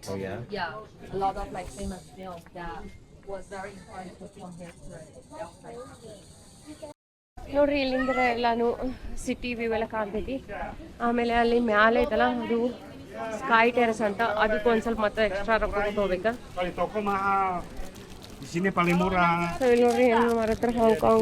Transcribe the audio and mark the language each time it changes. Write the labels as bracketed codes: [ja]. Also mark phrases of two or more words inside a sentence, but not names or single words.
[en] Oh yeah? Yeah, a lot of like famous films that was very important to come here to [kn] ನೋಡ್ರಿ ಇಲ್ಲಿಂದ ಎಲ್ಲಾನು [en] city view [kn] ಎಲ್ಲ ಕಾಣ್ತೈತಿ ಆಮೇಲೆ ಅಲ್ಲಿ ಮ್ಯಾಲೆ ಐತಲ್ಲ ಅದು [en] sky terrace [kn] ಅಂತ ಅದಕ್ಕೆ ಒಂದು ಸ್ವಲ್ಪ ಮತ್ತೆ ಎಕ್ಸ್ಟ್ರಾ ರೊಕ್ಕ ಕೊಟ್ಟು ಹೋಗ್ಬೇಕಾ [id] Kalau toko mahal, di sini paling murah. [kn] ಸೊ ಇಲ್ಲಿ ನೋಡ್ರಿ ಏನು ಮಾರತ್ರ ಹಾಂಗ್ಕಾಂಗ್